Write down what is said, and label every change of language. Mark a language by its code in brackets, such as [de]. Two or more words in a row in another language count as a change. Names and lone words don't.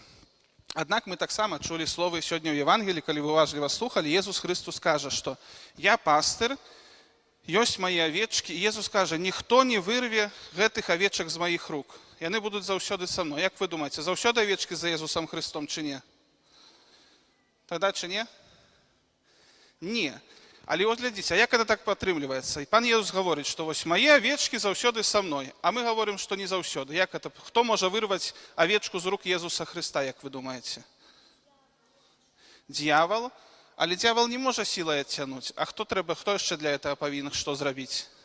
[uk] Однак ми так само чули слово сьогодні в Євангелії, коли ви уважливо слухали, Єсус Христос каже, що «Я пастир, ёсць мои овечки». І Єсус каже, ніхто не вирве гэтых овечек з моїх рук. І вони будуть завжди [ru] со мною. [uk] Як ви думаєте, завжди овечки за Єсусом Христом чи ні? Тоді чи ні? Ні. [be] Але вот глядзіце, а як это так падтрымліваецца? І пан Езус гаворыць, што вось мае авечкі заўсёды са мной, а мы гаворым, што не заўсёды. Як это? Хто можа вырваць авечку з рук Езуса Христа, як вы думаеце? Дьявол, але дьявол не можа сілай адцягнуць. А хто яшчэ [ru] для этого [be] павінен што зрабіць?